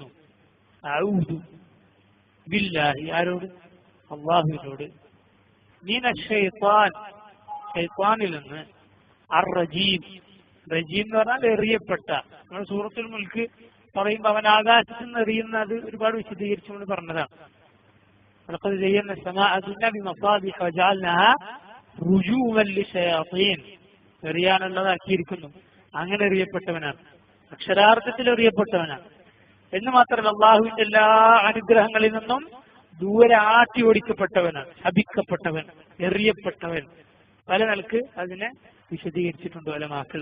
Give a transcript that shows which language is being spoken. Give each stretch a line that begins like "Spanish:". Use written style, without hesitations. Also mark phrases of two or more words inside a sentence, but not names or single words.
Arabic: أعوذ بالله ആരോട്?
Malayalam: അല്ലാഹുവിനോട്.
Arabic: من الشيطان
Malayalam: ശൈത്വാനിൽ നിന്ന്. അർ-റജീം റജീം എന്ന് പറഞ്ഞാൽ എറിയപ്പെട്ട. നമ്മൾ സൂറത്തുൽ മുൽക്ക് പറയുമ്പോൾ അവൻ ആകാശത്ത് നിന്ന് എറിയുന്നത് ഒരുപാട് വിശദീകരിച്ചുകൊണ്ട് പറഞ്ഞതാണ്.
Arabic: لقد زينا السماء الدنيا بمصابيح وجعلناها رجوما للشياطين.
Malayalam: എറിയാനുള്ളതാക്കിയിരിക്കുന്നു. അങ്ങനെ എറിയപ്പെട്ടവനാണ്, അക്ഷരാർത്ഥത്തിൽ എറിയപ്പെട്ടവനാണ്. എന്ന് മാത്രമല്ല അള്ളാഹുവിന്റെ എല്ലാ അനുഗ്രഹങ്ങളിൽ നിന്നും ദൂരെ ആട്ടി ഓടിക്കപ്പെട്ടവനാണ്, ശപിക്കപ്പെട്ടവൻ, എറിയപ്പെട്ടവൻ. പല നിലക്ക് അതിനെ വിശദീകരിച്ചിട്ടുണ്ട് ഉലമാക്കൾ.